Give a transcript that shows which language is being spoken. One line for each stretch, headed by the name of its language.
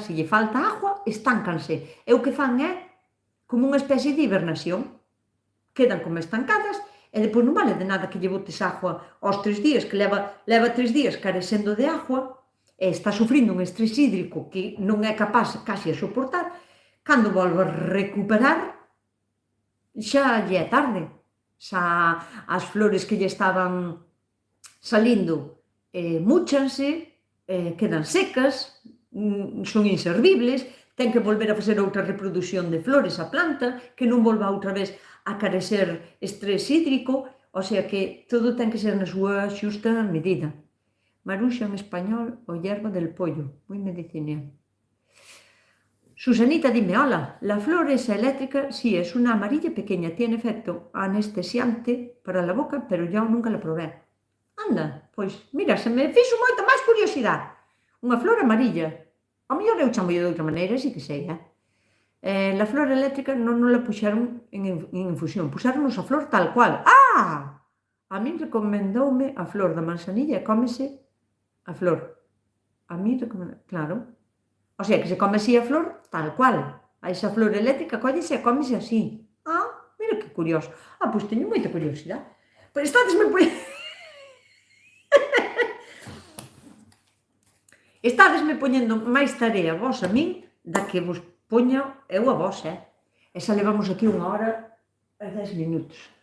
Galician: Se lle falta agua, estáncanse. E o que fan é como unha especie de hibernación. Quedan como estancadas e depois non vale de nada que lle botes agua aos 3 días, que leva 3 días carecendo de agua e está sufrindo un estrés hídrico que non é capaz casi a soportar. Cando volve a recuperar, xa lle é tarde. Xa as flores que lle estaban salindo múchanse, quedan secas, son inservibles, ten que volver a facer outra reproducción de flores a planta, que non volva outra vez a carecer estrés hídrico, o sea que todo ten que ser na súa xusta medida. Maruxa en español, o hierba del pollo, moi medicinal.
Spanish: Susanita, dime, hola, la flor esa eléctrica, sí, es una amarilla pequeña, tiene efecto anestesiante para la boca, pero yo nunca la probé.
Galician: Anda, pois, mira, se me fixo moita máis curiosidade. Unha flor amarilla. A mellor eu chamo de outra maneira, sí que sei, la flor eléctrica non la puxeron en infusión, puxeronnos a flor tal cual. A min recomendoume a flor da manzanilla e cómese a flor. A min recomendoume, claro. O sea, que se come así a flor tal cual. A esa flor eléctrica cóllese e cómese así. Mira que curioso. Pois teño moita curiosidade. Pois estádesme poñendo máis tarea vos a min da que vos poño eu a vos, E xa levamos aquí 1 hora e 10 minutos.